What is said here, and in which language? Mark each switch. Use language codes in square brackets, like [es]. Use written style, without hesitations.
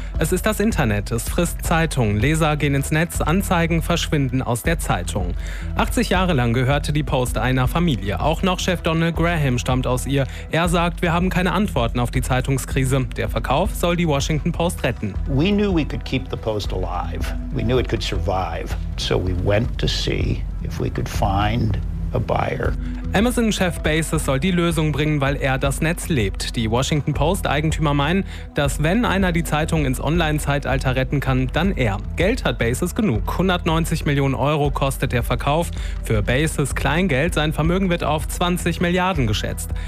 [de] Es ist das Internet, es frisst Zeitungen. Leser gehen ins Netz, Anzeigen verschwinden aus der Zeitung. 80 Jahre lang gehörte die Post einer Familie. Auch noch Chef Donald Graham stammt aus ihr. Er sagt, wir haben keine Antworten auf die Zeitungskrise. Der Verkauf soll die Washington Post retten. [en] We knew we could keep the Post alive. We knew it could survive. So we went to see if we could find a buyer. [de] Amazon-Chef Bezos soll die Lösung bringen, weil er das Netz lebt. Die Washington Post-Eigentümer meinen, dass wenn einer die Zeitung ins Online-Zeitalter retten kann, dann er. Geld hat Bezos genug. 190 Millionen Euro kostet der Verkauf. Für Bezos Kleingeld, sein Vermögen wird auf 20 Milliarden geschätzt.